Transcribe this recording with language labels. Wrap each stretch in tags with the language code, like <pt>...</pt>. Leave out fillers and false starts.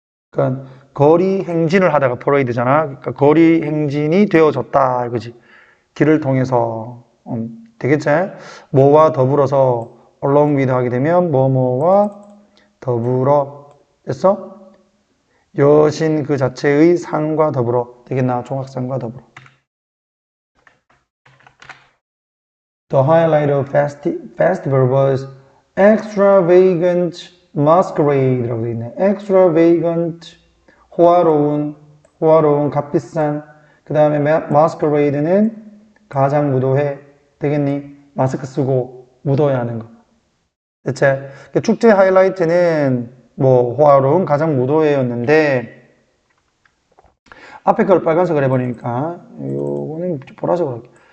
<ko>그러니까 거리 행진을 하다가 parade잖아. 그러니까 거리 행진이 되어졌다 이거지. 길을 통해서 되겠지? 뭐와 더불어서</ko> <en>along with</en> <ko>하게 되면 뭐뭐와 더불어 됐어? 여신 그 자체의 상과 더불어 되겠나? 종합상과 더불어.</ko> <en>The highlight of festival was extravagant masquerade라고</en> <ko>되어 있네. extravagant 호화로운 값비싼. 그 다음에 masquerade는 가장 무도회 되겠니? 마스크 쓰고 무도회 하는 거. 대체 축제 하이라이트는 뭐 호화로운 가장 무도회였는데 앞에 걸 빨간색을 해버리니까 요거는 보라색으로 할게요.</ko>